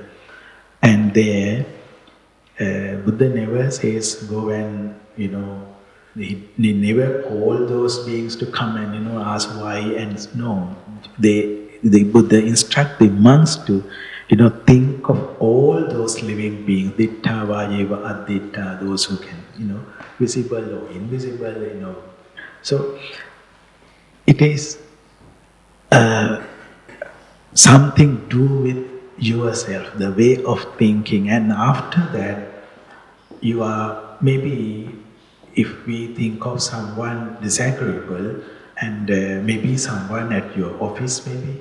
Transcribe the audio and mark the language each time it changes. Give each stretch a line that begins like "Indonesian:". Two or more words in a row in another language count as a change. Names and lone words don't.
English: And there Buddha never says go and he never call those beings to come and ask why, and no, the Buddha instruct the monks to think of all those living beings,
Pali: ditta, vayeva, aditta,
English: those who can, visible or invisible, So, it is something to do with yourself, the way of thinking, and after that, you are maybe, if we think of someone disagreeable, and maybe someone at your office, maybe.